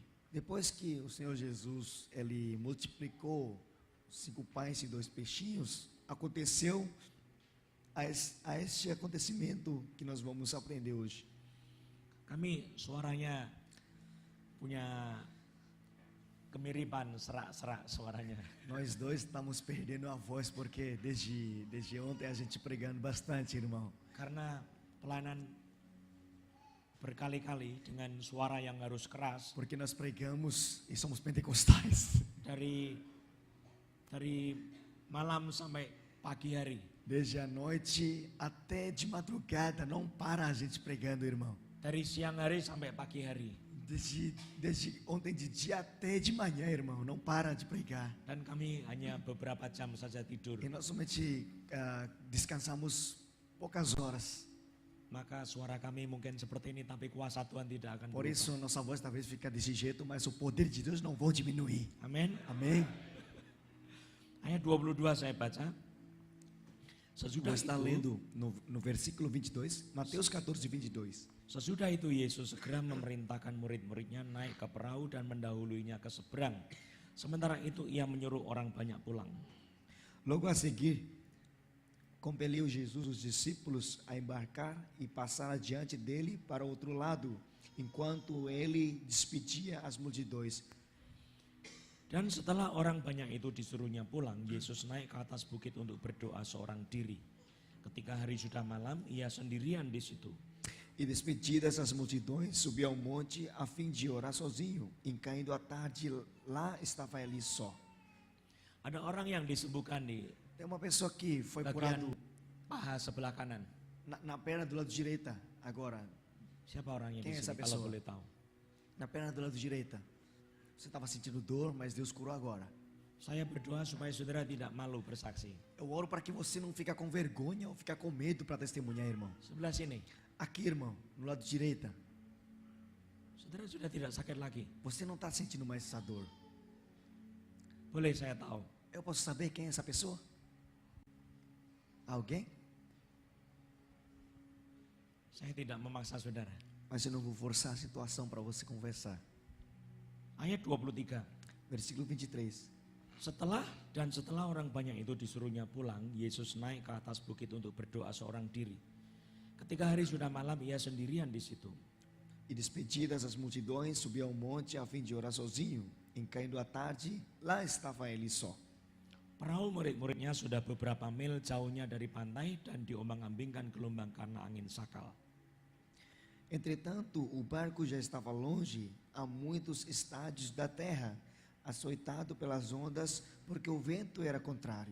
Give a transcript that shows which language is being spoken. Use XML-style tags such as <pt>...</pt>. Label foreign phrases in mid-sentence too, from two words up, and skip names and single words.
<pt>Depois que o Senhor Jesus ele multiplicou 5 pães e 2 peixinhos, aconteceu a este acontecimento que nós vamos aprender hoje.</pt> <id>Kami suaranya punya kemiripan, serak-serak suaranya.</id> <pt>Nós dois estamos perdendo a voz porque desde ontem a gente pregando bastante, irmão.</pt> <id>Karena pelayanan berkali-kali dengan suara yang harus keras</id> <pt>Porque nós pregamos e somos pentecostais.</pt> <id>dari malam sampai pagi hari.</id> <pt>Desde a noite até de madrugada, não para a gente pregando, irmão.</pt> <id>Dari siang hari sampai pagi hari.</id> <pt>Desde ontem de dia até de manhã, irmão, não para de pregar.</pt> <id>Dan kami hanya beberapa jam saja tidur.</id> <pt>E nós somente descansamos poucas horas.</pt> <id>Maka suara kami mungkin seperti ini, tapi kuasa Tuhan tidak akan</id> <pt>Por</pt> <id>berubah.</id> <pt>isso nossa voz talvez fica desse jeito, mas o poder de Deus não vai diminuir.</pt> <id>Amin.</id> <pt>Amém?</pt> <id>Ayat 22 saya baca. Sesudah</id> <pt>Nós está</pt> <id>itu,</id> <pt>lendo no versículo 22, Mateus 14, 22.</pt> <id>sesudah itu Yesus segera memerintahkan murid-muridnya naik ke perahu dan mendahuluinya ke seberang. Sementara itu ia menyuruh orang banyak pulang.</id> <pt>Logo a seguir, compeliu Jesus os discípulos a embarcar e passar adiante dele para o outro lado, enquanto ele despedia as multidões.</pt> <id>Dan setelah orang banyak itu disuruhnya pulang, Yesus naik ke atas bukit untuk berdoa seorang diri. Ketika hari sudah malam, ia sendirian di situ.</id> <pt>E despedidas as multidões, subiu ao monte a fim de orar sozinho. E caindo a tarde, lá estava ele só.</pt> <id>Ada orang yang disembuhkan di</id> <pt>Tem uma pessoa que foi</pt> <id>bagian</id> <pt>curado</pt> <id>paha sebelah kanan.</id> <pt>na perna do lado direita, agora.</pt> <id>Siapa orangnya di</id> <pt>Quem é essa</pt> <id>sini kalau</id> <pt>pessoa?</pt> <id>boleh tahu?</id> <pt>Na perna do lado direita. Você estava sentindo dor, mas Deus curou agora.</pt> <id>Saya berdoa supaya saudara tidak malu bersaksi.</id> <pt>Eu oro para que você não fique com vergonha ou fique com medo para testemunhar, irmão.</pt> <id>Sebelah sini,</id> <pt>Aqui, irmão, no lado direita.</pt> <id>saudara sudah tidak sakit lagi.</id> <pt>Você não está sentindo mais essa dor.</pt> <id>Boleh saya tahu?</id> <pt>Eu posso saber quem é essa pessoa? Alguém?</pt> <id>Saya tidak memaksa saudara.</id> <pt>Mas eu não vou forçar a situação para você conversar.</pt> <id>Ayat 23.</id> <pt>Versículo 23.</pt> <id>Setelah orang banyak itu disuruhnya pulang, Yesus naik ke atas bukit untuk berdoa seorang diri. Ketika hari sudah malam, ia sendirian di situ.</id> <pt>E despedidas as multidões, subiu ao monte a fim de orar sozinho. Em caindo a tarde, lá estava ele só.</pt> <id>Perahu murid-muridnya sudah beberapa mil jauhnya dari pantai dan diombang-ambingkan gelombang karena angin sakal.</id> <pt>Entretanto, o barco já estava longe, a muitos estádios da terra, açoitado pelas ondas, porque o vento era contrário.</pt>